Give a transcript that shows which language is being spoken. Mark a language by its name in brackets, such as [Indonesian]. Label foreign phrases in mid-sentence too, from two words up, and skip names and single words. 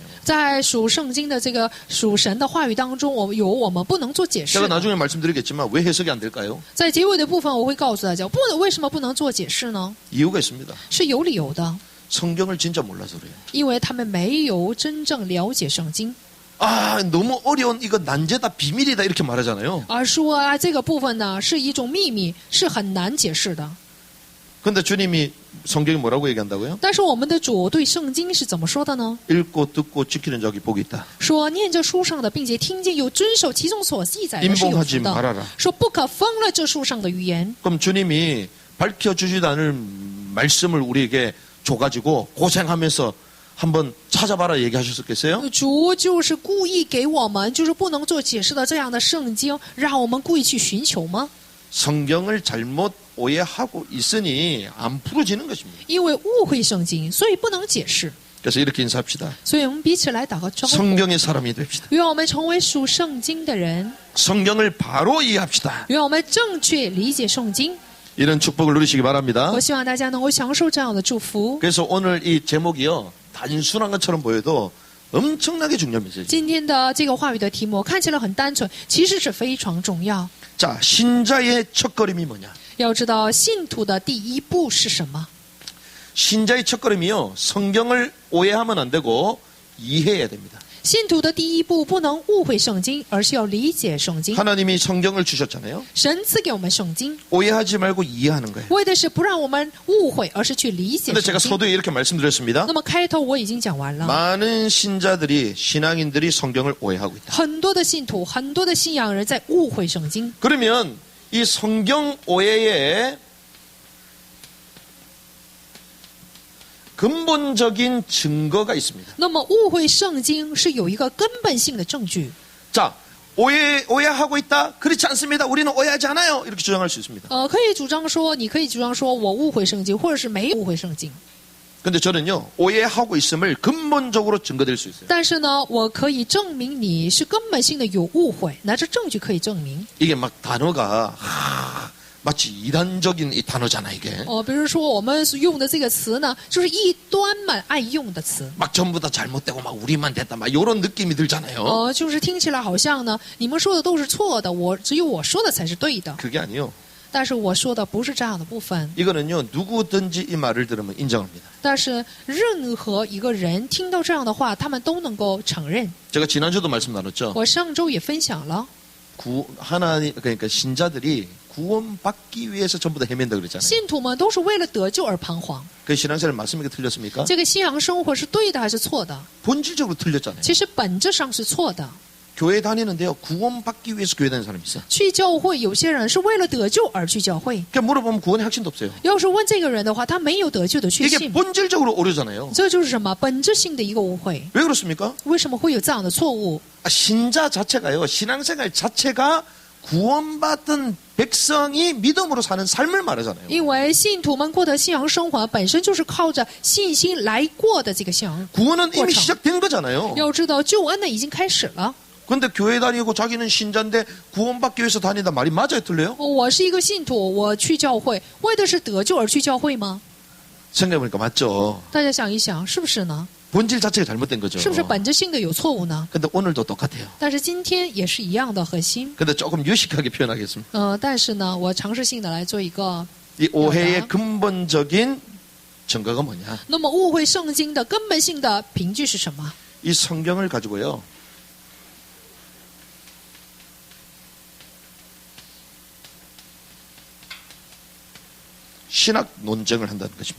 [Chinese] 在属圣经的这个属神的话语当中，我们不能做解释 [Korean] 제가 [Chinese] 的。 [Korean] 나중에 말씀드리겠지만 왜 해석이 안 될까요? [Chinese] 在结尾的部分，我会告诉大家，为什么不能做解释呢？ [Korean] 이유가 있습니다. [Chinese] 是有理由的， [Korean] 성경을 진짜 몰라서 그래요. [Chinese] 因为他们没有真正了解圣经， [Korean] 아, 너무 어려운 이거 난제다 비밀이다 이렇게 말하잖아요. [Chinese] 而说啊，这个部分呢是一种秘密，是很难解释的。 [Korean] 근데 주님이 성경이 뭐라고 얘기한다고요? [Chinese] 但是我们的主对圣经是怎么说的呢？ [Korean] 읽고 듣고 지키는 자기 복이 있다. [Chinese] 说念这书上的，并且听见有遵守其中所记载的是有 [Korean] 임봉하지 [Chinese] 福的。 [Korean] 말아라. [Chinese] 说不可封了这书上的预言。 [Korean] 그럼 주님이 밝혀주지도 않을 말씀을 우리에게 줘가지고 고생하면서 한번 찾아봐라 얘기하셨겠어요? [Chinese] 主就是故意给我们，就是不能做解释的这样的圣经，让我们故意去寻求吗？ [Korean] 성경을 잘못 오해하고 있으니 안 풀어지는 것입니다. [Chinese] 因为误会圣经，所以不能解释。 [Korean] 그래서 이렇게 인사합시다. [Chinese] 所以我们彼此来打个招呼， [Korean] 성경의 사람이 됩시다. [Chinese] 愿我们成为属圣经的人， [Korean] 성경을 바로 이해합시다. [Chinese] 愿我们正确理解圣经。 [Korean] 이런 축복을 누리시기 바랍니다. [Chinese] 我希望大家能够享受这样的祝福。 [Korean] 그래서 오늘 이 제목이요. 단순한 것처럼 보여도 엄청나게 중요한 메시지. [Chinese] 今天的这个话语的题目看起来很单纯，其实是非常重要。 [Korean] 자, 신자의 첫걸음이 뭐냐? [Chinese] 要知道信徒的第一步是什么？ [Korean] 신자의 첫걸음이요. 성경을 오해하면 안 되고 이해해야 됩니다. [Chinese] 信徒的第一步不能误会圣经，而是要理解圣经。 [Korean] 하나님이 성경을 주셨잖아요. [Chinese] 神赐给我们圣经， [Korean] 오해하지 말고 이해하는 거예요. [Chinese] 为的是不让我们误会，而是去理解 [Korean] 근데 [Chinese] 圣 [Korean] 제가 [Chinese] 经。 [Korean] 서두에 이렇게 말씀드렸습니다. [Chinese] 那么开头我已经讲完了， [Korean] 많은 신자들이 신앙인들이 성경을 오해하고 있다. [Chinese] 很多的信徒，很多的信仰人在误会圣经。 [Korean] 그러면 이 성경 오해의 근본적인 증거가 있습니다. [Chinese] 那么误会圣经是有一个根本性的证据。 [Korean] 자, 오해하고 있다? 그렇지 않습니다. 우리는 오해하지 않아요. 이렇게 주장할 수 있습니다. [Chinese] 可以主张说，你可以主张说我误会圣经，或者是没有误会圣经。 [Korean] 근데 저는요, 오해하고 있음을 근본적으로 증거될 수 있어요. [Chinese] 但是呢，我可以证明你是根本性的有误会，拿着证据可以证明。 [Korean] 이게 막 단어가, 마치 이단적인 이 단어잖아, 이게. [Chinese] 比如说我们用的这个词呢，就是异端们爱用的词。 [Korean] 막 전부 다 잘못되고 막 우리만 됐다, 막 이런 느낌이 들잖아요. [Chinese] 就是听起来好像呢，你们说的都是错的，只有我说的才是对的。 [Korean] 그게 아니요. [Chinese] 但是我说的不是这样的部分。 [Korean] 이거는요, 누구든지 이 말을 들으면 인정합니다. [Chinese] 但是任何一个人听到这样的话，他们都能够承认。 [Korean] 제가 지난주도 말씀 나눴죠. [Chinese] 我上周也分享了， [Korean] 하나님, 그러니까 신자들이 구원받기 위해서 전부 다 헤맨다 그랬잖아요. [Chinese] 信徒们都是为了得救而彷徨。 [Korean] 그 신앙생활 맞습니까? 틀렸습니까? [Chinese] 这个信仰生活是对的还是错的？ [Korean] 본질적으로 틀렸잖아요. [Chinese] 其实本质上是错的。 [Korean] 교회 다니는데요, 구원받기 위해서 교회 다니는 사람이 있어요. [Chinese] 去教会，有些人是为了得救而去教会。 [Korean] 그러니까 물어보면 구원의 확신도 없어요. [Chinese] 要是问这个人的话，他没有得救的确 [Korean] 이게 [Chinese] 信， [Korean] 본질적으로 오류잖아요. [Chinese] 这就是什么本质性的一个误会。 [Korean] 왜 그렇습니까? [Chinese] 为什么会有这样的错误？ [Korean] 신자 자체가요, 신앙생활 자체가 구원받은 백성이 믿음으로 사는 삶을 말하잖아요. [Chinese] 因为信徒们过的信仰生活本身就是靠着信心来过的这个信仰。 [Korean] 구원은 이미 참. 시작된 거잖아요. [Chinese] 要知道救恩呢已经开始了。 [Korean] 근데 교회 다니고 자기는 신자인데 구원받기 위해서 다닌다 말이 맞아요, 틀려요? [Chinese] 我是一个信徒，我去教会，为的是得救而去教会吗？ [Korean] 생각해보니까 맞죠. [Chinese] 大家想一想，是不是呢？ [Korean] 본질 자체가 잘못된 거죠. [Chinese] 是不是本质性的有错误呢？ [Korean] 근데 오늘도 똑같아요. [Chinese] 但是今天也是一样的核心。 [Korean] 근데 조금 유식하게 표현하겠습니다. [Chinese] 但是呢，我尝试性的来做一个。 [Korean] 이 오해의 근본적인 증거가 뭐냐? [Chinese] 那么误会圣经的根本性的凭据是什么？ [Korean] 이 성경을 가지고요. 신학 논쟁을 한다는 것입니다.